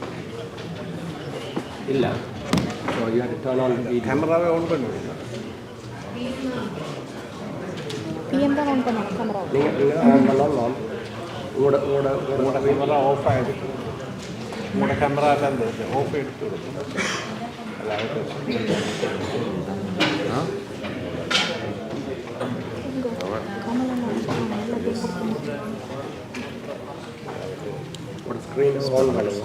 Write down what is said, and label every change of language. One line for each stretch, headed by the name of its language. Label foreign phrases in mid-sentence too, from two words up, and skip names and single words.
Tamil: Illa.
English: So you have to turn on the video. Camera on
Tamil: pannu. PM தான் on பண்ணணும் camera. நீங்க on பண்ணலாம்.
Malayalam: നിങ്ങളുടെ ക്യാമറ ഓഫായിരിക്കും. നിങ്ങളുടെ ക്യാമറ അല്ലല്ലേ ഓഫ് എടുത്തു
English: screen on
Malayalam: பண்ணுங்க.